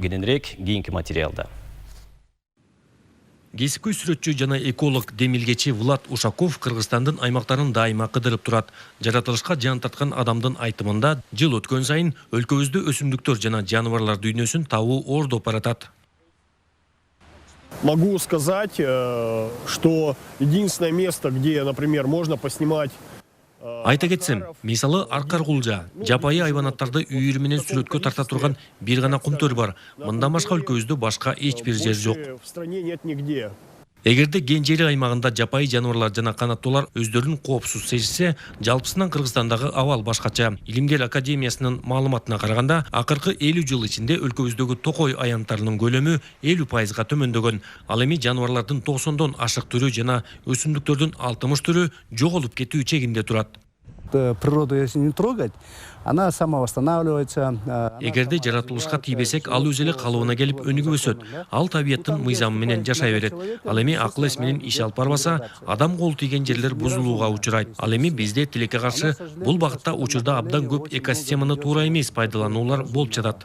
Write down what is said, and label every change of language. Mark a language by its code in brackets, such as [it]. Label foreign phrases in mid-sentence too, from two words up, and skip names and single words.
[ky] Кененирээк кийинки материалда. Кесипкөй сүрөтчү жана эколог демилгечи Влад Ушаков Кыргызстандын аймактарын дайыма кыдырып турат. Жаратылышка жан тарткан адамдын айтымында жыл өткөн сайын өлкөбүздө өсүмдүктөр жана жаныбарлар дүйнөсүн табуу ордоп баратат. [ru] Могу сказать, что единственное место, где, например, можно поснимать. [ky] Айта кетсем, мисалы Аркар-Кулжа, жапайы айванаттарды үйүрү менен сүрөткө тарта турган бир гана кумтөр бар. Мындан башка өлкөбүздө башка эч бир жер жок. [ru] В стране нет нигде. [ky] Эгерде кен жери аймагында жапайы жаныбарлар жана канаттуулар өздөрүн коопсуз сезсе, жалпысынан Кыргызстандагы абал башкача. Илимдер академиясынын маалыматына караганда, акыркы 50 жыл ичинде өлкөбүздөгү токой аянттарынын көлөмү 50%га төмөндөгөн. Ал эми жаныбарлардын 90дон ашык түрү жана өсүмдүктөрдүн 60 түрү жоголуп кетүү чегинде турат. [ru] Природу, если не трогать, она сама восстанавливается. [ky] Эгерде жаратылышка тийбесек, ал өз эле калыбына келип өнүгүп өсөт. Ал табиаттын мыйзамы менен жашай берет. Ал эми акыл эс менен иш алып барбаса, адам колу тийген жерлер бузулууга учурайт. Ал эми бизде тилекке каршы бул багытта учурда абдан көп экосистеманы туура эмес пайдалануулар болуп жатат.